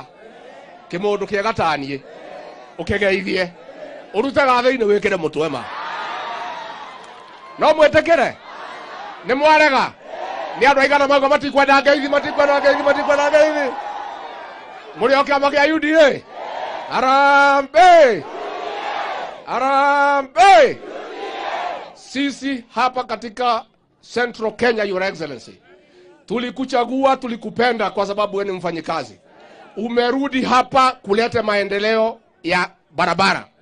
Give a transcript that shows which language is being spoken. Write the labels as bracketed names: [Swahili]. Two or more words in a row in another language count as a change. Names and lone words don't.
[Kikuyu] Kimundu kiega tanie. Ukegeithie. Urutaga thĩinĩ wĩkĩre mũtwe ma. No mwetekere. Nĩ mwarega. Nĩ andũ aigana mago matikwenda ngeithi. Mũrĩ o kĩama kĩa UDA. Arambe. [Swahili] Sisi hapa katika Central Kenya, [English] Your Excellency, [Swahili] tulikuchagua, tulikupenda kwa sababu wewe ni mfanyikazi. Umerudi hapa kuleta maendeleo ya barabara.